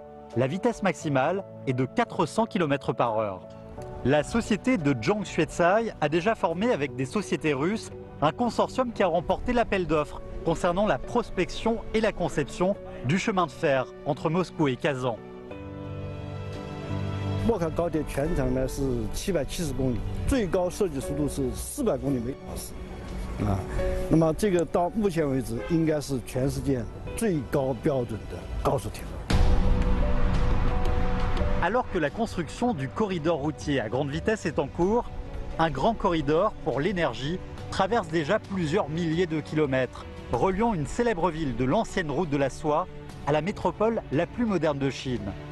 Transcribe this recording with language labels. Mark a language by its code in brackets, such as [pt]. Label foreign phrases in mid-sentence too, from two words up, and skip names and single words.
[fr] La vitesse maximale est de 400 km/h. La société de Zhang Xuecai a déjà formé avec des sociétés russes un consortium qui a remporté l'appel d'offres concernant la prospection et la conception du chemin de fer entre Moscou et Kazan. [zh] 莫坎高铁全长呢是770公里，最高设计速度是400公里每小时，那么这个到目前为止应该是全世界最高标准的高速铁路。 [fr] Alors que la construction du corridor routier à grande vitesse est en cours, un grand corridor pour l'énergie traverse déjà plusieurs milliers de kilomètres, reliant une célèbre ville de l'ancienne route de la soie à la métropole la plus moderne de Chine.